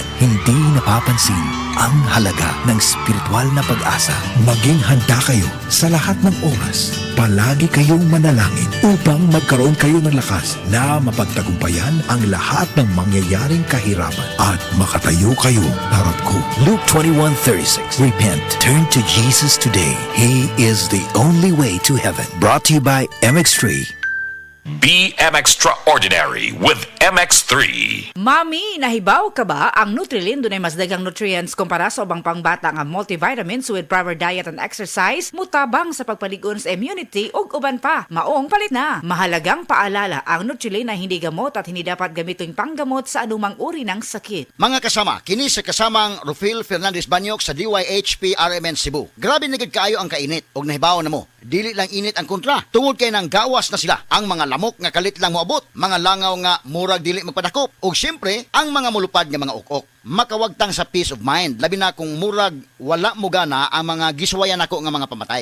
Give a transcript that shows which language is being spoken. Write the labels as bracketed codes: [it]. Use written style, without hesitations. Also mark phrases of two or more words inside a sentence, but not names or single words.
[tl] Hindi napapansin ang halaga ng spiritual na pag-asa. Maging handa kayo sa lahat ng oras. Palagi kayong manalangin upang magkaroon kayo ng lakas na mapagtagumpayan ang lahat ng mangyayaring kahirapan at makatayo kayo harap ko. Luke 21:36. [en] Repent. Turn to Jesus today. He is the only way to heaven. Brought to you by MX3. Be Extraordinary with MX3. [ceb] Mami, nahibaw ka ba? Ang Nutrilin dunay mas daghang nutrients kumpara sa ubang pangbata nga multivitamins [en] with proper diet and exercise, [ceb] mutabang sa pagpaligon sa immunity ug uban pa. Maong palit na. [tl] Mahalagang paalala, ang Nutrilin na hindi gamot at hindi dapat gamitin panggamot sa anumang uri ng sakit. [ceb] Mga kasama, kini sa kasamang Rufil Fernandez Banyok sa DYHP RMN Cebu. Grabe na gid kaayo ang kainit og nahibaw na mo. Dili lang init ang kontra. Tungod kay nang gawas na sila ang mga lamok nga kalit lang moabot, mga langaw nga murag dili magpadakop, ug syempre ang mga mulupad nga mga ukok. Makawagtang sa [en] peace of mind, [ceb] labi na kung murag wala mo gana ang mga giswayan nako nga mga pamatay.